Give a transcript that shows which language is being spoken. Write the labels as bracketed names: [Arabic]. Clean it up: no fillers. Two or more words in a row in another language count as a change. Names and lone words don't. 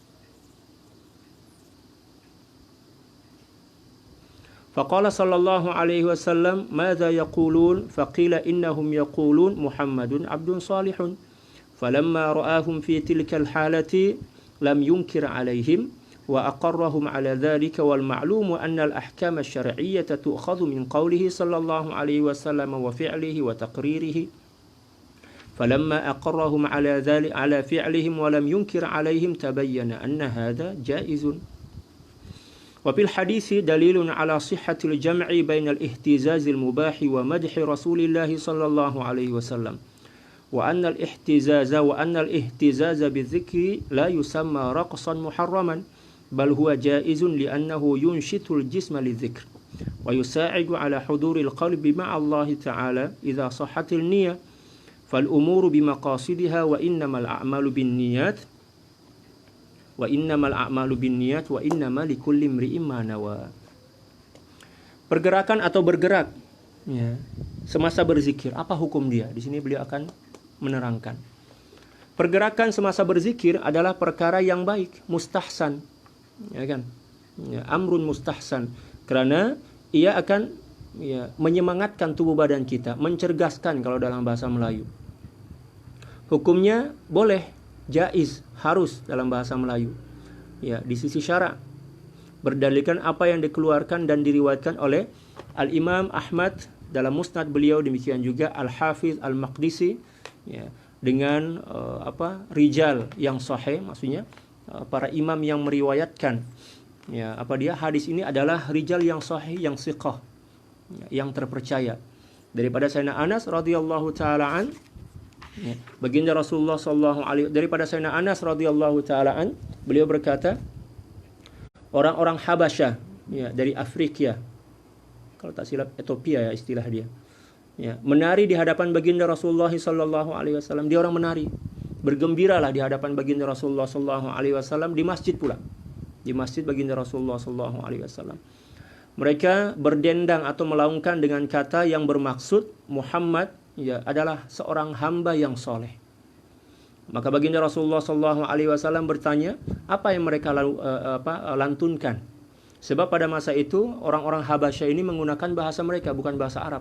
[Arabic] فقال صلى الله عليه وسلم ماذا يقولون فقيل إنهم يقولون محمد عبد صالح فلما رآهم في تلك الحالة لم ينكر عليهم وأقرهم على ذلك والمعلوم أن الأحكام الشرعية تؤخذ من قوله صلى الله عليه وسلم وفعله وتقريره. فلما أقرهم على ذلك على فعلهم ولم ينكر عليهم تبين أن هذا جائز. وفي الحديث دليل على صحة الجمع بين الاهتزاز المباح ومدح رسول الله صلى الله عليه وسلم وأن الاهتزاز بالذكر لا يسمى رقصا محرما بل هو جائز لأنه ينشط الجسم للذكر ويساعد على حضور القلب مع الله تعالى إذا صحت النية فالأمور بمقاصدها وإنما الأعمال بالنيات وإنما لكل امرئ ما نوى. [Malay] Pergerakan atau bergerak ya, semasa berzikir, apa hukum dia? Di sini beliau akan menerangkan. Pergerakan semasa berzikir adalah perkara yang baik, mustahsan, ya kan? [Arabic] Ya, أمر مستحسن, [Malay] karena ia akan menyemangatkan tubuh badan kita, mencerdaskan kalau dalam bahasa Melayu. Hukumnya boleh, jaiz, harus dalam bahasa Melayu. Ya, di sisi syara' berdalilkan apa yang dikeluarkan dan diriwayatkan oleh Al-Imam Ahmad dalam musnad beliau, demikian juga Al-Hafiz Al-Maqdisi ya, dengan rijal yang sahih, maksudnya para imam yang meriwayatkan ya, hadis ini adalah rijal yang sahih, yang thiqah, yang terpercaya. Daripada Sayyidina Anas [Arabic] رضي الله تعالى عنه, [Malay] ya, baginda Rasulullah [Arabic] صلى الله عليه, [Malay] daripada Sayyidina Anas [Arabic] رضي الله تعالى عنه, [Malay] beliau berkata, orang-orang Habasyah ya, dari Afrika, kalau tak silap Ethiopia ya istilah dia, ya, menari di hadapan baginda Rasulullah [Arabic] صلى الله عليه وسلم. [Malay] Dia orang menari, bergembiralah di hadapan baginda Rasulullah [Arabic] صلى الله عليه وسلم, [Malay] di masjid pula, di masjid baginda Rasulullah [Arabic] صلى الله عليه وسلم. [Malay] Mereka berdendang atau melaungkan dengan kata yang bermaksud Muhammad ya adalah seorang hamba yang soleh. Maka baginda Rasulullah SAW bertanya, apa yang mereka lantunkan? Sebab pada masa itu orang-orang Habasyah ini menggunakan bahasa mereka, bukan bahasa Arab.